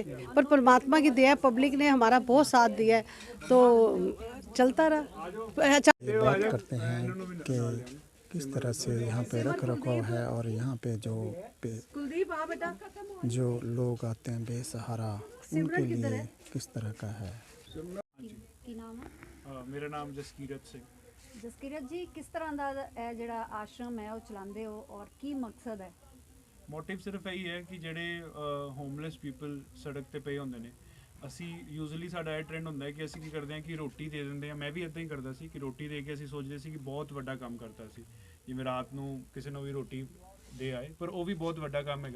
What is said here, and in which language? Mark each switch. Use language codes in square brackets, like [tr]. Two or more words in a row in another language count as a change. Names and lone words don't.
[hi] पर परमात्मा की दया, पब्लिक ने हमारा बहुत साथ दिया है, तो चलता रहा। अच्छा, बात करते हैं कि किस तरह से यहाँ पे रख रखाव है और यहाँ पे जो लोग आते हैं बेसहारा, उनके लिए किस तरह का है? [pa] ਕੀ ਨਾਮ ਹੈ? [hi] मेरा नाम जसकीरत सिंह। [pa] ਜਸਕੀਰਤ ਜੀ, ਕਿਸ ਤਰ੍ਹਾਂ ਦਾ ਇਹ ਜਿਹੜਾ ਆਸ਼ਰਮ ਹੈ ਉਹ ਚਲਾਉਂਦੇ ਹੋ ਔਰ ਕੀ ਮਕਸਦ ਹੈ? ਮੋਟਿਵ ਸਿਰਫ ਇਹੀ ਹੈ ਕਿ ਜਿਹੜੇ [en] homeless people [pa] ਸੜਕ ਤੇ ਪਏ ਹੁੰਦੇ ਨੇ, ਅਸੀਂ ਯੂਜ਼ਲੀ ਸਾਡਾ ਇਹ ਟ੍ਰੈਂਡ ਹੁੰਦਾ ਹੈ ਕਿ ਅਸੀਂ ਕੀ ਕਰਦੇ ਹਾਂ ਕਿ ਰੋਟੀ ਦੇ ਦਿੰਦੇ ਹਾਂ। ਮੈਂ ਵੀ ਇੱਦਾਂ ਹੀ ਕਰਦਾ ਸੀ ਕਿ ਰੋਟੀ ਦੇ ਕੇ ਅਸੀਂ ਸੋਚਦੇ ਸੀ ਕਿ ਬਹੁਤ ਵੱਡਾ ਕੰਮ ਕਰਤਾ ਸੀ, ਜਿਵੇਂ ਰਾਤ ਨੂੰ ਕਿਸੇ ਨੂੰ ਵੀ ਰੋਟੀ ਦੇ ਆਏ, ਪਰ ਉਹ ਵੀ ਬਹੁਤ ਵੱਡਾ ਕੰਮ ਹੈਗਾ।